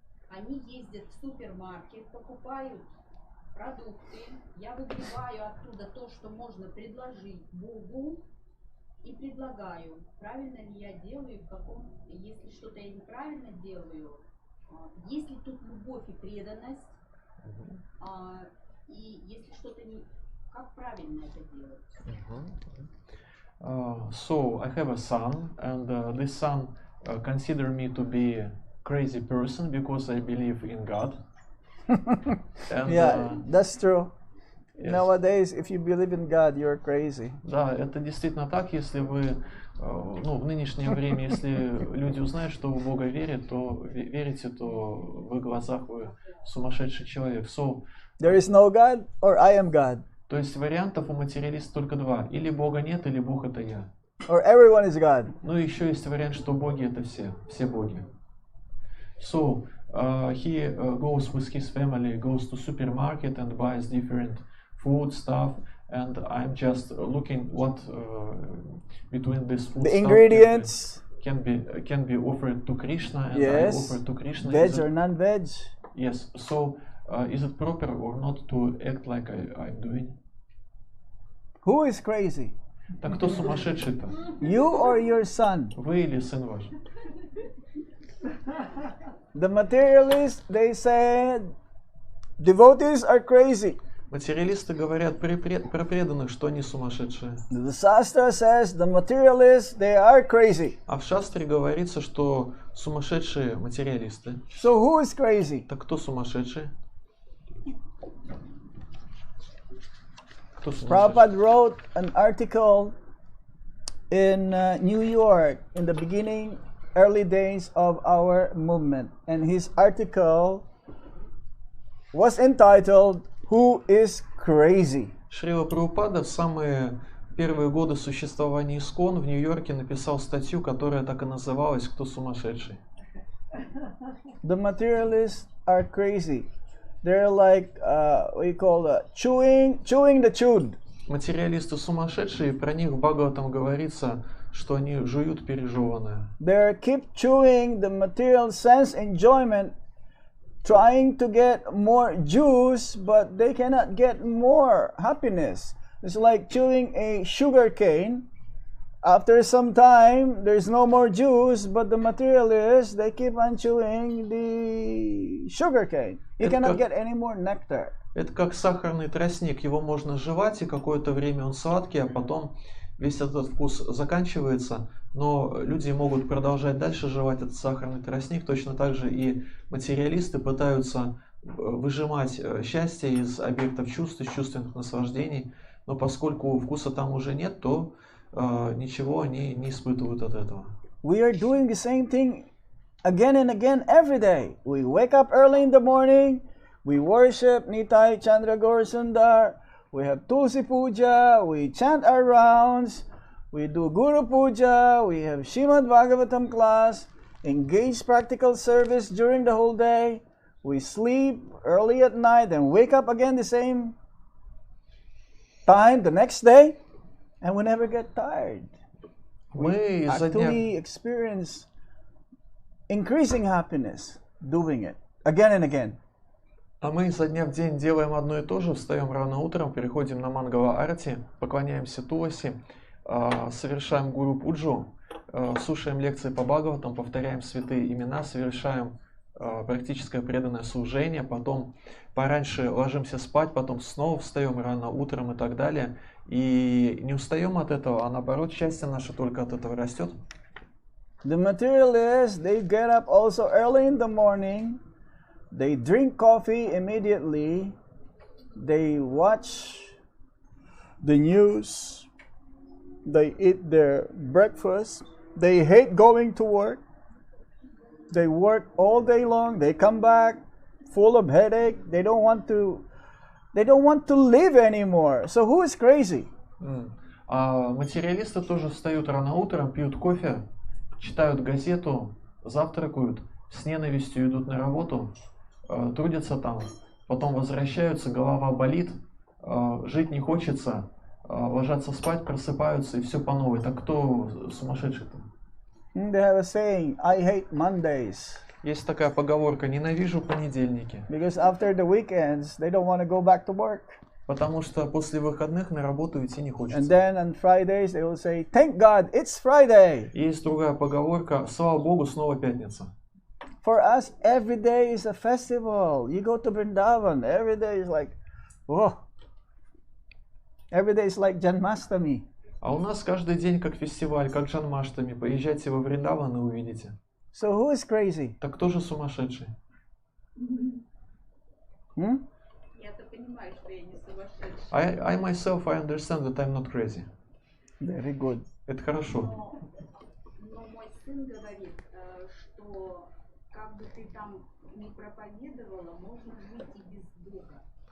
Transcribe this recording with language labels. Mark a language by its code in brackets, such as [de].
[ru] Они ездят в супермаркет, покупают продукты, я выбиваю оттуда то, что можно предложить Богу, и предлагаю, правильно ли я делаю, если что-то я неправильно делаю, есть ли тут любовь и преданность, и если что-то не... Как правильно это делать? [en] So I have a son, and this son consider me to be a crazy person because I believe in God. And, Yeah, that's true. Yes. Nowadays, if you believe in God, you're crazy. [ru] Да, это действительно так. Если вы, в нынешнее время, если люди узнают, что вы в Бога верите, то в их глазах вы сумасшедший человек. [en] So, There is no God or I am God. [ru] то есть вариантов у материалиста только два. Или Бога нет, или Бог это я. [en] Or everyone is God. [ru] Ну и еще есть вариант, что боги это все боги. [en] So, he goes with his family, goes to supermarket and buys different food stuff, and I'm just looking what between this food The stuff ingredients, can be offered to Krishna, and yes, I offer to Krishna. veg or non-veg. Yes. So, is it proper or not to act like I'm doing? Who is crazy? [ru] Так кто сумасшедший-то? [en] You or your son? [ru] Вы или сын ваш? [en] The materialists, they said, devotees are crazy. [ru] Материалисты говорят про преданных, что они сумасшедшие. [en] The Shastra says the materialists, they are crazy. [ru] А в шастре говорится, что сумасшедшие материалисты. [en] So who is crazy? [ru] Так кто сумасшедший? Кто сумасшедший? [en] Prabhupada wrote an article in New York in the early days of our movement, and his article was entitled "Who is Crazy?" [ru] Шрила Прабхупада в самые первые годы существования ИСККОН в Нью-Йорке написал статью, которая так и называлась «Кто сумасшедший?». [en] The materialists are crazy. They're like we call chewing the chewed. [ru] Материалисты сумасшедшие, про них в Бхагаватам говорится, что они жуют пережеванное. [en] They keep chewing the material sense enjoyment, trying to get more juice, but they cannot get more happiness. It's like chewing a sugar cane, After some time, there's no more juice, but the materialists, they keep on chewing the sugar cane. You cannot get any more nectar. [ru] Это как сахарный тростник, его можно жевать, и какое-то время он сладкий, а потом весь этот вкус заканчивается, но люди могут продолжать дальше жевать этот сахарный тростник. Точно так же и материалисты пытаются выжимать счастье из объектов чувств, из чувственных наслаждений, но поскольку вкуса там уже нет, то ничего они не испытывают от этого. [en] We are doing the same thing again and again every day. We wake up early in the morning, we worship Nitai Chandra Gaur Sundar, we have Tulsi Puja, we chant our rounds, we do Guru Puja, we have Shrimad Bhagavatam class, engage practical service during the whole day, we sleep early at night and wake up again the same time the next day, and we never get tired. [ru] Мы изо дня... [en] Actually experience increasing happiness doing it again and again. [ru] А мы изо дня в день делаем одно и то же, встаем рано утром, переходим на Мангала-арати, поклоняемся Туласи, совершаем Гуру-пуджу, слушаем лекции по Бхагаватам, повторяем святые имена, совершаем практическое преданное служение, потом пораньше ложимся спать, потом снова встаем рано утром и так далее. И не устаем от этого, а наоборот, счастье наше только от этого растет. [en] The materialists, they get up also early in the morning, they drink coffee immediately, they watch the news, they eat their breakfast, they hate going to work, they work all day long, they come back full of headache, they don't want to live anymore. So who is crazy? [ru] А материалисты тоже встают рано утром, пьют кофе, читают газету, завтракают, с ненавистью идут на работу, трудятся там, потом возвращаются, голова болит, жить не хочется, ложатся спать, просыпаются и все по новой. Так кто сумасшедший-то? [en] They have a saying, I hate Mondays. [ru] Есть такая поговорка: ненавижу понедельники. [en] Because after the weekends, they don't want to go back to work. [ru] Потому что после выходных на работу идти не [en] And [ru] хочется. [en] then on Fridays, they will say, thank God, it's Friday. [ru] Есть другая поговорка: слава Богу, снова пятница. [en] For us, every day is a festival. You go to Vrindavan, every day is like, oh, every day is like Janmashtami. [ru] А у нас каждый день как фестиваль, как Джанмаштами. Поезжайте во Вриндаван и увидите. [en] So who is crazy? [ru] Так кто же сумасшедший? Я-то понимаю, что я не сумасшедшая. [en] I myself, I understand that I'm not crazy. Very good. [ru] Это хорошо. Но мой сын говорит, что как бы ты там не проповедовала, можно жить и без Бога.